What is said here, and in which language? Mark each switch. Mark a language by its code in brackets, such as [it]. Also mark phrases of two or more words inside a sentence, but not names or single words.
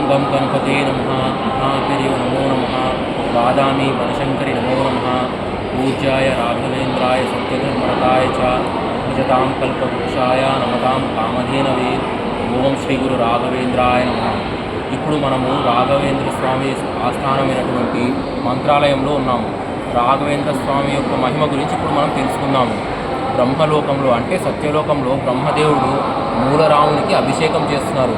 [sa] गणपते नमः। महापेरिव नमो नमः। बादामी वनशंकरी नमो नमः। पूज्याय राघवेन्द्राय सत्यधर्मरताय च भजतां कल्पवृक्षाय नमतां कामधेनवे। ॐ श्री गुरु राघवेन्द्राय नमः. [te] ఇప్పుడు మనము రాఘవేంద్ర స్వామి ఆస్థానమైనటువంటి మంత్రాలయంలో ఉన్నాము. రాఘవేంద్ర స్వామి యొక్క మహిమ గురించి ఇప్పుడు మనం తెలుసుకుందాము. బ్రహ్మలోకంలో అంటే సత్యలోకంలో బ్రహ్మదేవుడు మూలరామునికి అభిషేకం చేస్తున్నారు.